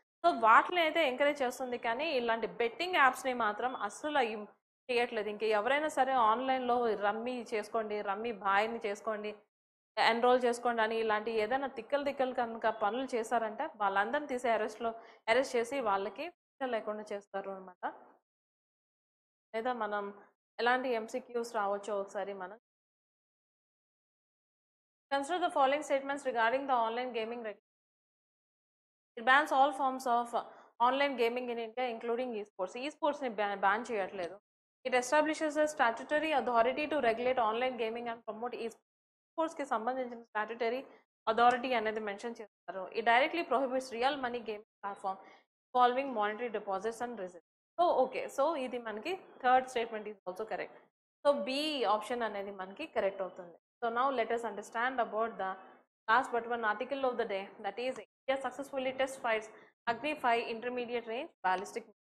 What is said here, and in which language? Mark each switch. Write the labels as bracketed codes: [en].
[te] So వాటిని అయితే encourage చేస్తుంది, కానీ ఇలాంటి బెట్టింగ్ యాప్స్ని మాత్రం అస్సలు చేయట్లేదు. ఇంకా ఎవరైనా సరే ఆన్లైన్లో రమ్మీ చేసుకోండి, రమ్మీ బాయ్ని చేసుకోండి, ఎన్రోల్ చేసుకోండి అని ఇలాంటి ఏదైనా తిక్కలు కనుక పనులు చేశారంటే వాళ్ళందరిని తీసి అరెస్ట్ చేసి వాళ్ళకి శిక్ష లేకుండా చేస్తారు అనమాట. లేదా మనం ఎలాంటి ఎంసీక్యూస్ రావచ్చో ఒకసారి మనం [en] consider the following statements regarding the online gaming regulation. It bans all forms of online gaming in India including esports. [te] Esports ni ban చేయట్లేదు. [en] It establishes a statutory authority to regulate online gaming and promote esports కి [te] సంబంధించిన statutory authority అనేది mention చేస్తారు. [en] It directly prohibits real money gaming platform involving monetary deposits and receipts. [te] So okay, so ఇది మనకి [en] Third statement is also correct. [te] So B option అనేది మనకి correct అవుతుంది. [en] So now let us understand about the last but one article of the day, that is India successfully test fights Agni five intermediate range ballistic.